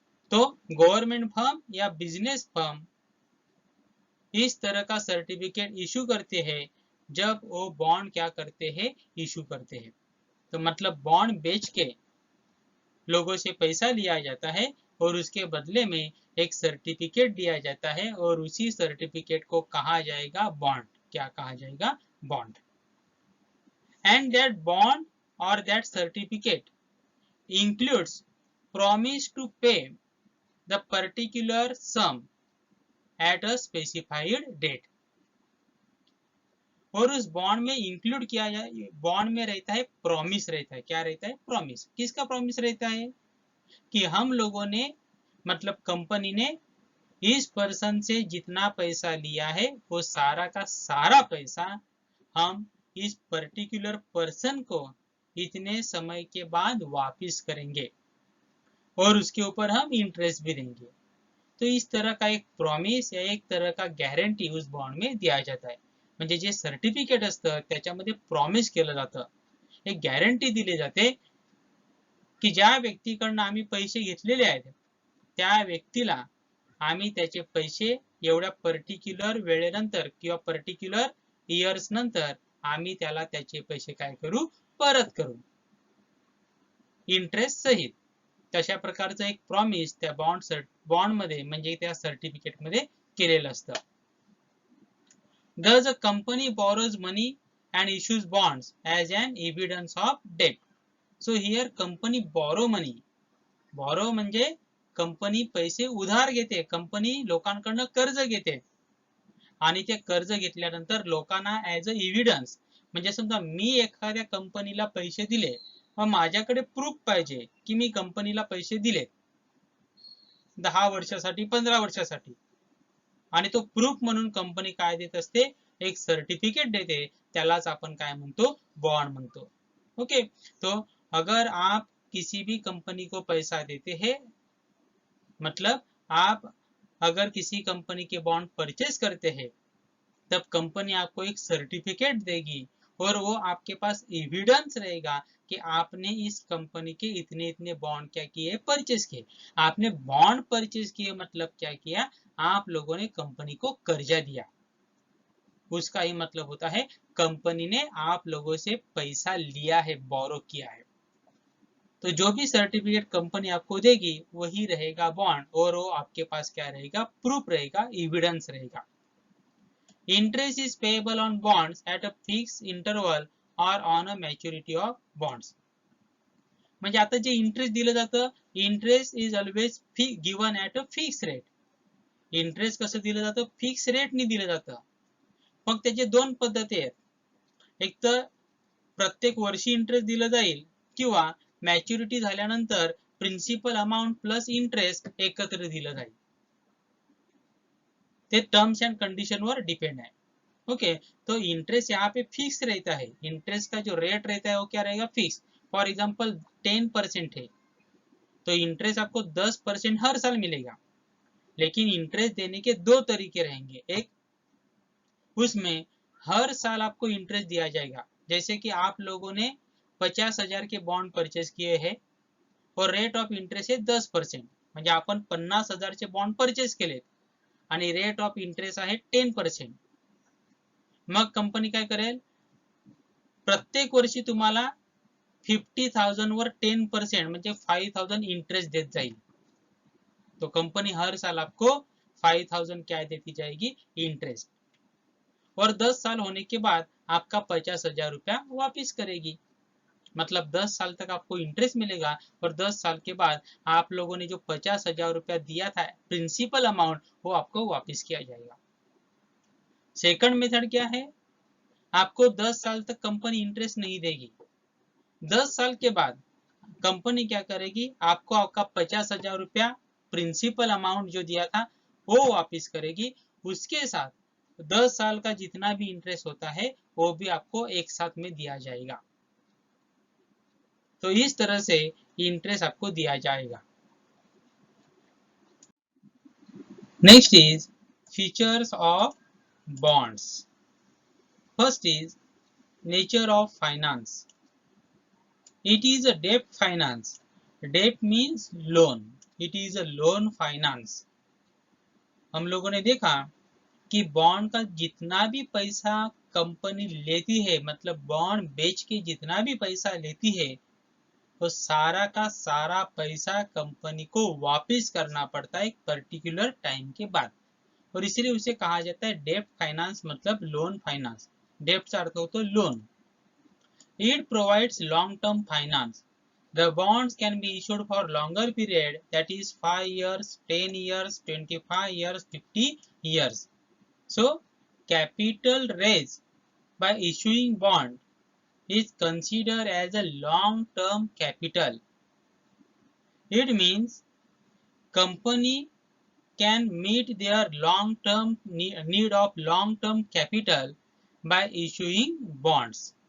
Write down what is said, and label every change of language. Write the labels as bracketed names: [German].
[Hindi] तो government firm या business firm इस तरह का सर्टिफिकेट इशू करते हैं जब वो बॉन्ड क्या करते हैं, इशू करते हैं। तो मतलब बॉन्ड बेच के लोगों से पैसा लिया जाता है और उसके बदले में एक सर्टिफिकेट दिया जाता है और उसी सर्टिफिकेट को कहा जाएगा बॉन्ड। क्या कहा जाएगा, bond. [English] And that bond or that certificate includes promise to pay the particular sum at a specified date. [Hindi] और उस बॉन्ड में इंक्लूड किया जाए, बॉन्ड में रहता है प्रॉमिस रहता है। क्या रहता है, प्रॉमिस। किसका प्रॉमिस रहता है, कि हम लोगों ने मतलब कंपनी ने इस पर्सन से जितना पैसा लिया है वो सारा का सारा पैसा हम इस पर्टिकुलर पर्सन को इतने समय के बाद वापिस करेंगे और उसके ऊपर हम इंटरेस्ट भी देंगे। तो इस तरह का एक प्रॉमिस या एक तरह का गॅरंटी उस बॉन्ड में दिया जाता है। [Marathi] म्हणजे जे सर्टिफिकेट असतं त्याच्यामध्ये प्रॉमिस केलं जातं, एक गॅरंटी दिली जाते की ज्या व्यक्तीकडनं आम्ही पैसे घेतलेले आहेत त्या व्यक्तीला आम्ही त्याचे पैसे एवढ्या पर्टिक्युलर वेळेनंतर किंवा पर्टिक्युलर इयर्स नंतर आम्ही त्याला त्याचे पैसे काय करू, परत करू इंटरेस्ट सहित. तशा प्रकारचं एक प्रॉमिस त्या बॉन्ड मध्ये म्हणजे त्या सर्टिफिकेट मध्ये केलेलं असतं. [English] Thus a company borrows money and issues bonds as an evidence of debt. So here company borrow money. [Marathi] Borrow म्हणजे कंपनी पैसे उधार घेते, कंपनी लोकांकडनं कर्ज घेते आणि ते कर्ज घेतल्यानंतर लोकांना [English] as a evidence [Marathi] म्हणजे समजा मी एखाद्या कंपनीला पैसे दिले, मग माझ्याकडे प्रूफ पाहिजे की मी कंपनीला पैसे दिले 10 वर्षासाठी 15 वर्षासाठी, आणि तो प्रूफ म्हणून कंपनी काय देत असते, एक सर्टिफिकेट देते, त्यालाच आपण काय म्हणतो, बॉन्ड म्हणतो. [Hindi] ओके, तो अगर आप किसी भी कंपनी को पैसा देते हैं, मतलब आप अगर किसी कंपनी के बॉन्ड परचेज करते हैं, तब कंपनी आपको एक सर्टिफिकेट देगी और वो आपके पास एविडेंस रहेगा कि आपने इस कंपनी के इतने इतने बॉन्ड क्या किए, परचेज किए. आपने बॉन्ड परचेज किए मतलब क्या किया, आप लोगों ने कंपनी को कर्जा दिया. उसका ही मतलब होता है कंपनी ने आप लोगों से पैसा लिया है, बोरो किया है. तो जो भी सर्टिफिकेट कंपनी आपको देगी वही रहेगा बॉन्ड, और वो आपके पास क्या रहेगा, प्रूफ रहेगा, एविडेंस रहेगा. [English] Interest is payable on bonds at a fixed interval or on a maturity of bonds. [Marathi] म्हणजे आता जे इंटरेस्ट दिलं जातं, [English] Interest is always given at a fix rate. [Marathi] Interest कसं दिलं जातं, फिक्स रेटने दिलं जातं. मग त्याचे दोन पद्धती आहेत, एक तर प्रत्येक वर्षी इंटरेस्ट दिलं जाईल किंवा मॅच्युरिटी झाल्यानंतर प्रिन्सिपल अमाउंट प्लस इंटरेस्ट एकत्र दिलं जाईल. ते टर्म्स एंड कंडीशन वर [Hindi] depend है. ओके, तो इंटरेस्ट यहाँ पे फिक्स रहता है. इंटरेस्ट का जो रेट रहता है वो क्या रहेगा, फिक्स. [English] for example [Hindi] 10% है तो इंटरेस्ट आपको 10% हर साल मिलेगा. लेकिन इंटरेस्ट देने के दो तरीके रहेंगे. एक, उसमें हर साल आपको इंटरेस्ट दिया जाएगा. जैसे कि आप लोगों ने 50,000 के बॉन्ड परचेस किए हैं और रेट ऑफ इंटरेस्ट है 10%. [Marathi] म्हणजे आपण 50,000 चे बॉन्ड परचेस केलेत आणि रेट ऑफ इंटरेस्ट आहे 10%. मग कंपनी काय करेल, प्रत्येक वर्षी तुम्हाला 50,000 वर 10% म्हणजे 5,000 इंटरेस्ट देत जाईल. [Hindi] तो कंपनी हर साल आपको 5,000 क्या देती जाएगी, इंटरेस्ट. और 10 साल होने के बाद आपका 50,000 रुपया वापिस करेगी. मतलब 10 साल तक आपको इंटरेस्ट मिलेगा और 10 साल के बाद आप लोगों ने जो 50,000 रुपया दिया था प्रिंसिपल अमाउंट, वो आपको वापस किया जाएगा. सेकंड मेथड क्या है, आपको 10 साल तक कंपनी इंटरेस्ट नहीं देगी. 10 साल के बाद कंपनी क्या करेगी, आपको आपका 50,000 रुपया प्रिंसिपल अमाउंट जो दिया था वो वापस करेगी. उसके साथ 10 साल का जितना भी इंटरेस्ट होता है वो भी आपको एक साथ में दिया जाएगा. तो इस तरह से इंटरेस्ट आपको दिया जाएगा. [English] Next is features of bonds. First is nature of finance. It is a debt finance. Debt means loan. It is a loan finance. [Hindi] हम लोगों ने देखा कि बॉन्ड का जितना भी पैसा कंपनी लेती है, मतलब बॉन्ड बेच के जितना भी पैसा लेती है, तो सारा का सारा पैसा कंपनी को वापस करना पड़ता है एक पर्टिकुलर टाइम के बाद. और इसीलिए उसे कहा जाता है डेब्ट फाइनेंस, मतलब लोन फाइनेंस. डेब्ट का अर्थ होता है loan. [English] It provides long term finance. The bonds can be issued for longer period, that is 5 years, 10 years, 25 years, 50 years. So capital raised by issuing bond is considered as a long term capital. It means company can meet their long-term need of long-term capital by issuing bonds.